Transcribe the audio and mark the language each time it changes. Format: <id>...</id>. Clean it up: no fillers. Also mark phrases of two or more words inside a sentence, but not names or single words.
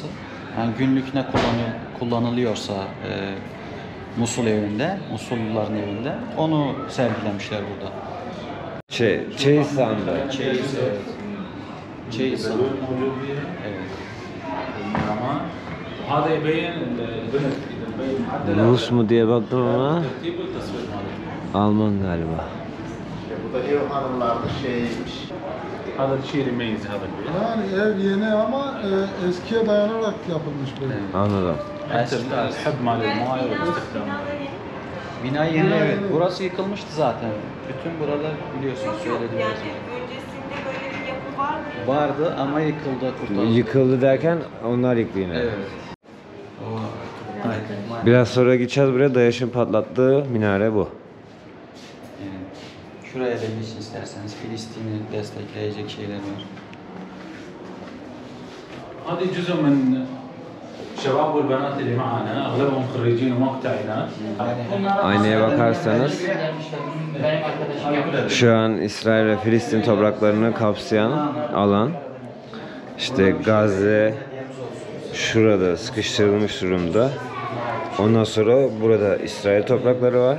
<tr>Yani günlük ne kullanılıyorsa Musul evinde, Musulluların evinde onu sergilemişler burada. Çeyiz sandı. Çeyiz, evet. Çeyiz sandı. Evet.</tr> <ar>Ama هذا يبين البنت اذا مبين معدل</ar> <tr>Rus mu diye baktım ama</tr> <ar>ترتيب والتصوير ماله.</ar> <tr>Alman galiba. Bu da ev hanımlarda şeymiş.</tr> <ar>هذا الشيء اللي يميز هذا البيت.</ar> <tr>Yani ev yeni ama eskiye dayanarak yapılmış böyle. Anladım.</tr> <ar>حتى الحب مال الماي والاستخدام.</ar> <tr>Bina yeni, evet. Burası yıkılmıştı zaten. Bütün buralar biliyorsunuz söylediğiniz gibi. Öncesinde böyle bir yapı var mı? Vardı ama yıkıldı, kurtarıldı. Yıkıldı derken onlar yıktı yine. Evet. Biraz sonra gideceğiz buraya. DAEŞ'in patlattığı minare bu. Yani şuraya da geçin isterseniz. Filistin'i destekleyecek şeyler var.</tr> <ar>هذه جزء من الشباب والبنات اللي معنا اغلبهم خريجين ومقتعدات.</ar> <tr>Aynaya bakarsanız şu an İsrail ve Filistin topraklarını kapsayan alan, işte Gazze şurada sıkıştırılmış durumda. Ondan sonra burada İsrail toprakları var.</tr>